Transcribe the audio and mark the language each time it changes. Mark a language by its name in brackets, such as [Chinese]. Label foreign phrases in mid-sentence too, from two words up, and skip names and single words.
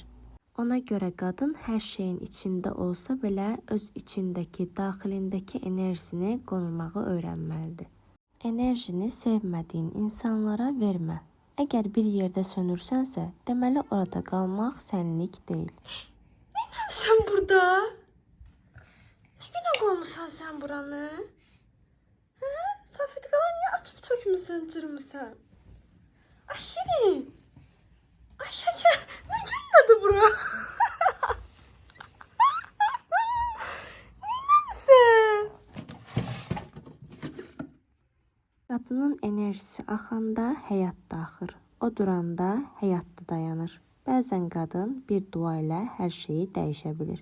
[Azerbaijani] Ona görə qadın hər şeyin içində olsa belə öz içindəki, daxilindəki enerjisini qorumağı öyrənməlidir. Enerjini sevmədiyin insanlara vermə. Əgər bir yerdə sönürsənsə, deməli orada qalmaq sənlik deyil. [Turkish] Sen burada? Ne güne koymuşsan sen buranı? He? Safiyeti kalan niye açıp tökmüşsün, cırmışsın? Ay Şirin. Ay Şeker. Ne günün adı bura? Neynəmsən? [Azerbaijani] Qadının enerjisi axanda həyat da axır. O duranda həyat da dayanır. Bəzən qadın bir dua ilə hər şeyi dəyişə bilir.